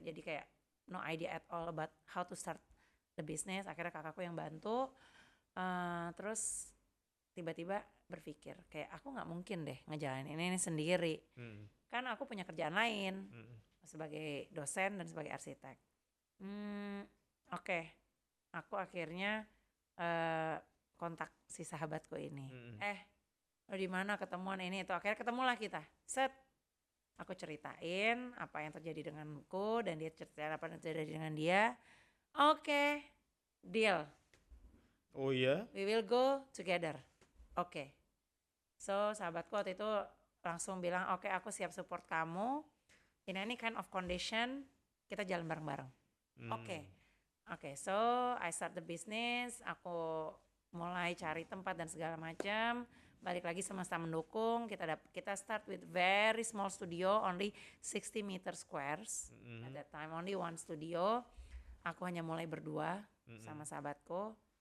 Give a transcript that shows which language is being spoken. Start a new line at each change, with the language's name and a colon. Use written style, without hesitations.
Indonesian: Jadi kayak
English: no idea at all about how to start the business.
Indonesian: Akhirnya kakakku yang bantu. Terus tiba-tiba berpikir kayak aku nggak mungkin deh ngejalanin ini sendiri. Kan aku punya kerjaan lain sebagai dosen dan sebagai arsitek. Oke. Aku akhirnya kontak si sahabatku ini. Lo di mana ketemuan ini itu. Akhirnya ketemulah kita. Set. Aku ceritain apa yang terjadi denganku dan dia ceritain apa yang terjadi dengan dia. Oke. Deal. Oh iya?
English: We will go together. Oke.
Indonesian: So sahabatku waktu itu langsung bilang, oke, aku siap support kamu.
English: In any kind of condition,
Indonesian: kita jalan bareng-bareng. Oke,
English: so I start the business,
Indonesian: aku mulai cari tempat dan segala macam. Balik lagi semesta mendukung, kita
English: start with very small studio, only 60 meter squares. At that time only one studio.
Indonesian: Aku hanya mulai berdua sama sahabatku.